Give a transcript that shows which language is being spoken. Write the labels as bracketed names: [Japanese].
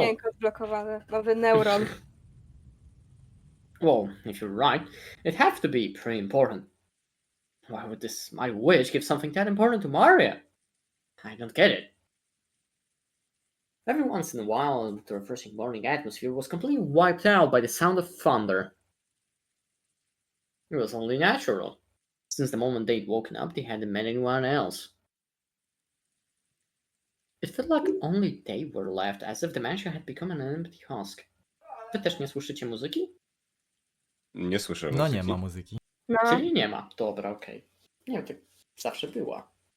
[Polish] dźwięk odblokowany, nowy neuron. [English] Well, if you're right, it had to be pretty important. Why would this my witch give something that important to Maria? I don't get it. Every once in a while, the refreshing morning atmosphere was completely wiped out by the sound of thunder. It was only natural. Since the moment they'd woken up, they hadn't met anyone else. It felt like only they were left, as if the mansion had become an empty husk. [Polish] Wy też nie słyszycie muzyki? Nie słyszę No muzyki. nie ma muzyki. No. Czyli nie ma. Dobra, okej. Nie wiem, tak zawsze była.